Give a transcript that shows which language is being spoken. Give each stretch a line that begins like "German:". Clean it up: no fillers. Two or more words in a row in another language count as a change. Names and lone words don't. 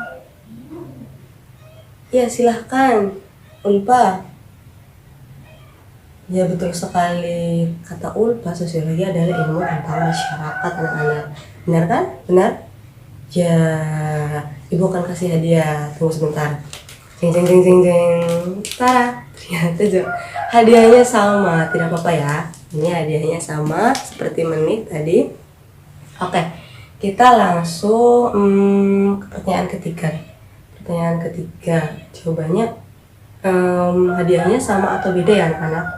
Indonesian: Ya silahkan Ulpa. Ya betul sekali, kata Ulpa, sosiologi adalah ilmu tentang masyarakat anak-anak. Benar kan? Benar? Ya, Ibu akan kasih hadiah. Tunggu sebentar. Jeng jeng jeng jeng jeng. Tara, ternyata hadiahnya sama. Tidak apa-apa ya. Ini hadiahnya sama seperti Menik tadi. Oke, kita langsung ke pertanyaan ketiga. Pertanyaan ketiga, jawabannya hadiahnya sama atau beda ya anak-anak?